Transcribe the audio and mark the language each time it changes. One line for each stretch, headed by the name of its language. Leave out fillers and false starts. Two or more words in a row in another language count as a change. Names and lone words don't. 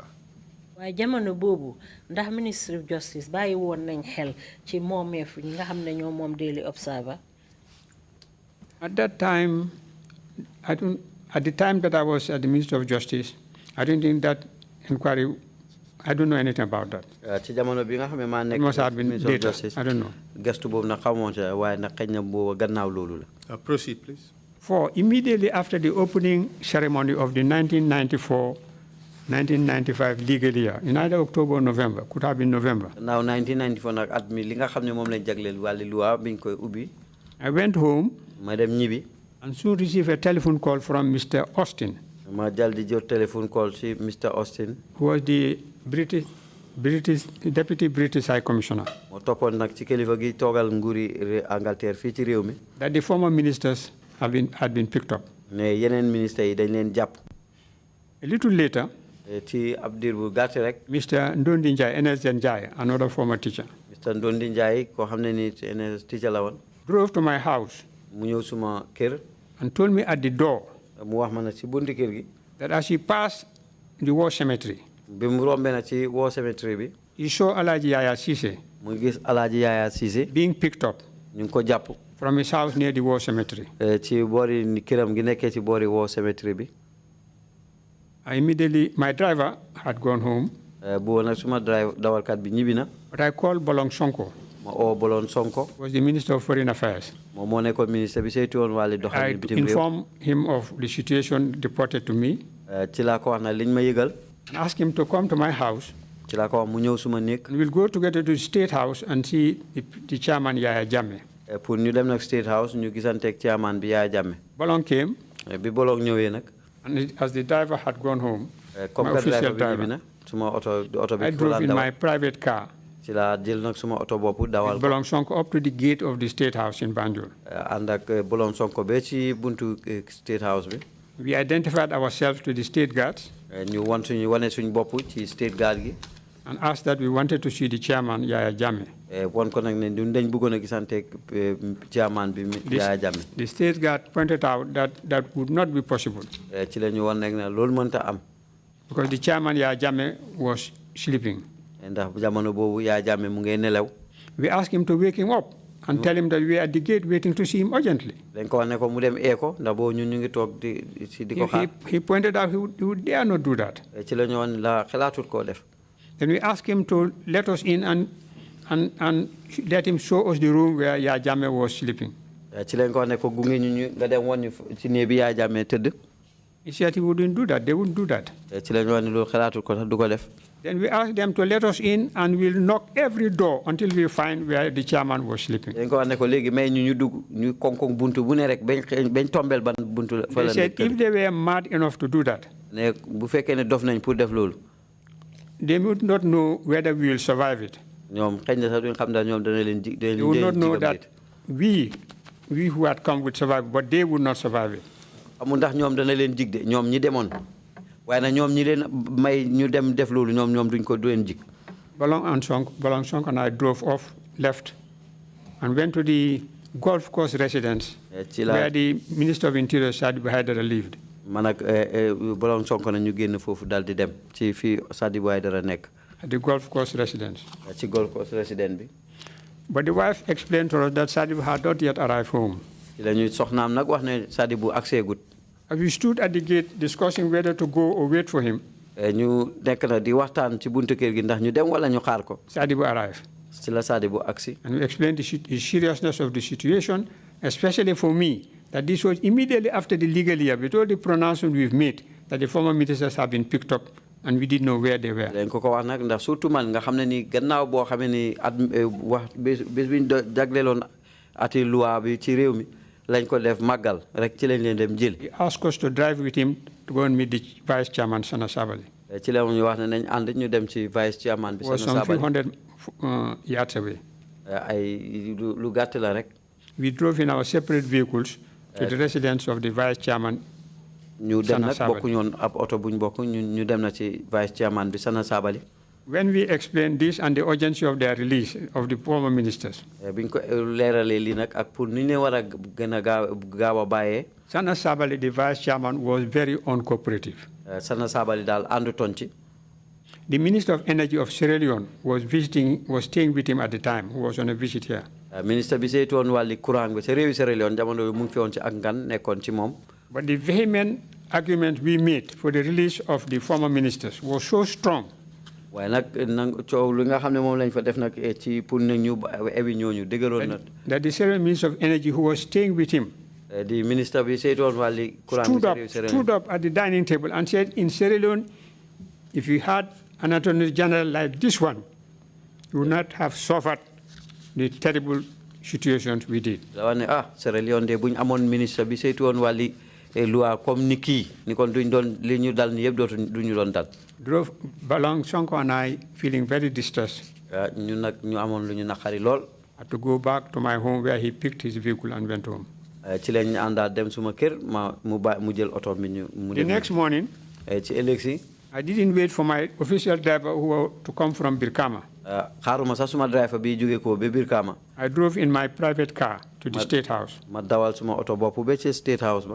Wolof: waaye jamono boobu ndax
English: Ministry of Justice
Wolof: bàyyi woon nañ xel ci moomeef ñi nga xam ne ñoo moom Daily Observer.
English: At that time, at the time that I was at the Ministry of Justice, I don't think that inquiry, I don't know anything about that.
Wolof: Ci jamono bi nga xam ne maa nekk
English: It must have been Ministry of later. Justice. I don't know.
Wolof: Gestu boobu nag xamoon sa waaye nag xëy na boobu gannaaw loolu la.
English: Proceed, please. For immediately after the opening ceremony of the 1995 legal year, in either October or November, could have been November.
Wolof: Now 1994 nag at mi li nga xam ne moom lañ jagleel wàllu loi biñ koy ubbi.
English: I went home
Wolof: Ma dem ñibbi.
English: and soon received a telephone call from Mr. Austin,
Wolof: Ma jal di jot
English: téléphone call
Wolof: ci Mr. Austin.
English: who was the Deputy British High Commissioner,
Wolof: Moo toppoon nag ci kilifa gi toogal nguuri Angleterre fii ci réew mi.
English: that the former ministers had been picked up.
Wolof: Ne yeneen ministre yi dañ leen jàpp.
English: A little later,
Wolof: Ci ab diir bu gàtt rek.
English: Mr. Ndondi Njai, NS Njai, another former teacher,
Wolof: Mr. Ndondi Njai koo xam ne ni NS teacher la woon.
English: drove to my house
Wolof: Mu ñëw suma kër.
English: and told me at the door
Wolof: Mu wax ma nag ci bunti kër gi.
English: that as he passed the war cemetery,
Wolof: Bi mu rombee nag ci
English: war cemetery
Wolof: bi.
English: he saw Alaji Yaya Sise
Wolof: mu gis Alaaji Yaya Cissé.
English: being picked up
Wolof: ñu ngi ko jàpp.
English: from his house near the war cemetery.
Wolof: Ci boori këram gi nekkee ci boori
English: war cemetery
Wolof: bi.
English: My driver had gone home,
Wolof: Bu nag suma dawalkat bi ñibbi na.
English: but I called Bolong Sonko,
Wolof: Ma oo Bolon Sonko.
English: who was the Minister of Foreign Affairs.
Wolof: Moom moo nekkoon ministre bi saytu woon wàllu
English: I
Wolof: doxalin bitim réew.
English: informed him of the situation reported to me
Wolof: Ci laa ko wax na liñ ma yëgal.
English: and asked him to come to my house,
Wolof: Ci laa ko wax mu ñëw suma néeg.
English: and we'll go together to the State House and see the chairman, Yaya Jammeh.
Wolof: Pour ñu dem nag State House ñu gisanteeg chairman bi Yaya Jammeh.
English: Bolong came,
Wolof: Bi Bolong ñëwee nag.
English: and as the driver had gone home,
Wolof: Comme
English: my
Wolof: que
English: official driver
Wolof: bi ñibbi
English: driver,
Wolof: na. Suma oto bi
English: I
Wolof: fu
English: drove
Wolof: laa
English: in my
Wolof: dawal.
English: private car,
Wolof: Ci laa jël nag suma oto bopp dawal ko.
English: Bolong Sonko, up to the gate of the State House in Banjul.
Wolof: Ànd ak Bolon Sonko ba ci buntu State House bi.
English: We identified ourselves to the state guards
Wolof: Ñu wane suñ bopp ci State Guard gi.
English: and asked that we wanted to see the chairman, Yaya Jammeh.
Wolof: Won ko nag ne ñun dañ bëggoon a gisanteeg chairman bi Yaya Jammeh.
English: The state guard pointed out that that would not be possible
Wolof: Ci la ñu won nag ne loolu mënta am.
English: because the chairman, Yaya Jammeh, was sleeping.
Wolof: Ndax jamono boobu Yaya Jammeh mu ngi nelaw.
English: We asked him to wake him up and tell him that we are at the gate waiting to see him urgently.
Wolof: Dañ ko wax ne ko mu dem ko ndax boobu ñun ñu ngi toog di ko xaar.
English: He pointed out he would dare not do that.
Wolof: Ci la ñu won la xalaatut koo def.
English: Then we asked him to let us in and let him show us the room where Yaya Jammeh was sleeping.
Wolof: Ci lañ ko wax ne ko gunge ñu nga dem woon ñu ci néeg bi Yaya Jammeh tëdd.
English: He said he wouldn't do that. They wouldn't do that.
Wolof: Ci la ñu wax ne loolu xalaatut ko sax du ko def.
English: Then we asked them to let us in and we'll knock every door until we find where the chairman was sleeping.
Wolof: Dañ ko wax ne ko léegi may ñu dugg ñu koŋ buntu bu ne rek bañ tombel ban buntu fa la
English: They said if they were mad enough to do that,
Wolof: ne bu fekkee ne dof nañ pour def loolu.
English: they would not know whether we will survive it.
Wolof: Ñoom xëy na sax duñ xam daal ñoom dana leen ji.
English: They would not know that we who had come would survive, but they would not survive it.
Wolof: Amul ndax ñoom dana leen jig de ñoom ñi demoon waaye nag ñoom ñi leen may ñu dem def loolu ñoom duñ ko du leen jig.
English: Bolong Sonko and I drove off, left, and went to the golf course residence where the Minister of Interior, Sadibu Haidara, lived.
Wolof: man ak borom Sonko na ñu génn foofu dal di dem ci fii Sadibou Aidara nekk.
English: At the golf course residence.
Wolof: Ci
English: golf course residence
Wolof: bi.
English: But the wife explained to us that Sadibou had not yet arrived home.
Wolof: ci la ñuy soxnaam nag wax ne Sadibou accès gut.
English: As we stood at the gate discussing whether to go or wait for him.
Wolof: ñu nekk na di waxtaan ci buntu kër gi ndax ñu dem wala ñu xaar ko.
English: Sadibou arrived.
Wolof: ci la Sadibou agsi.
English: And we explained the seriousness of the situation, especially for me, that this was immediately after the legal year, with all the pronouncements we've made, that the former ministers have been picked up, and we didn't know where they were.
Wolof: dañ ko wax nag ndax surtout man nga xam ne ni gannaaw boo xamee ni wax bés bi ñu jagleeloon ati loi bi ci réew mi lañ ko def màggal rek ci lañ leen dem jël.
English: He asked us to drive with him to go and meet the vice chairman, Sana Sabali.
Wolof: ci la ñu wax ne nañ ànd ñu dem ci
English: vice chairman
Wolof: bi.
English: Was some few hundred yards away.
Wolof: ay lu gàtt la rek.
English: We drove in our separate vehicles to the residence of the vice chairman.
Wolof: ñu dem nag bokku ñoon ab oto buñ bokk ñu dem na ci
English: vice chairman
Wolof: bi Sana Sabali.
English: When we explained this and the urgency of their release of the former ministers.
Wolof: biñ ko leeralee lii nag ak pour ni ñu war a gën a gaaw a bàyyee.
English: Sana Sabali, the vice chairman, was very uncooperative.
Wolof: Sana Sabali daal àndutoon ci.
English: The Minister of Energy of Sierra Leone was staying with him at the time, who was on a visit here.
Wolof: Minister bi saytuwoon wàlli courant bi sa réewi Sierra Leone jamono bi mu ngi fi woon ci ak ngan nekkoon ci moom.
English: But the vehement argument we made for the release of the former ministers was so strong.
Wolof: waaye nag coow li nga xam ne moom lañ fa def nag ci pour ne ñu ewi ñooñu dëgëroon na.
English: That the Sierra Minister of Energy who was staying with him. The minister
Wolof: bi saytuwoon wàlli courant bi sa réewi Sierra Leone.
English: Stood up at the dining table and said, in Sierra Leone, if you had an attorney general like this one, you would not have suffered the terrible situations we did.
Wolof: da wax ne Sierra Leone de bu ñu amoon ministre bi saytuwoon wàlli loi comme ni kii ni kon duñ doon li ñu dal ni yëpp duñu doon dal.
English: Drove along Sonko and I feeling very distressed.
Wolof: ñun nag ñu amoon lu ñu naqari lool.
English: I had to go back to my home where he picked his vehicle and went home.
Wolof: ci lañ àndaat dem suma kër mu jël oto bi ñu.
English: The next morning.
Wolof: ci ëllëg si.
English: I didn't wait for my official driver to come from Birkama.
Wolof: xaaruma sax suma driver bi jóge ko ba Birkama.
English: I drove in my private car to the State House.
Wolof: ma dawal suma oto bopp ba ci State House ba.